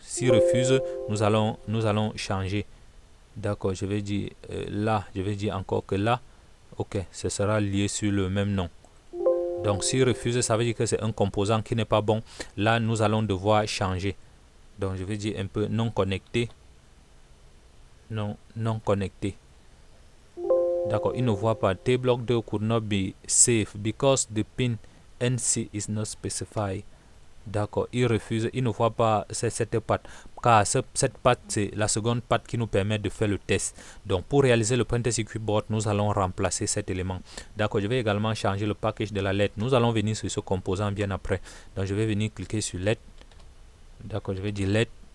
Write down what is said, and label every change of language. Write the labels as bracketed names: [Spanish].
[French] S'il refuse, nous allons changer. D'accord, je vais dire là. Je vais dire encore que là. OK, ce sera lié sur le même nom. Donc, s'il refuse, ça veut dire que c'est un composant qui n'est pas bon. Là, nous allons devoir changer. Donc, je vais dire un peu non connecté. Non connecté. D'accord, il ne voit pas. [English] T-block 2 could not be saved because the pin NC is not specified. [French] D'accord, il refuse, il ne voit pas cette patte. Car cette patte, c'est la seconde patte qui nous permet de faire le test. Donc, pour réaliser le printer circuit board, nous allons remplacer cet élément. D'accord, je vais également changer le package de la lettre. Nous allons venir sur ce composant bien après. Donc, je vais venir cliquer sur lettre. D'accord, je vais dire lettre.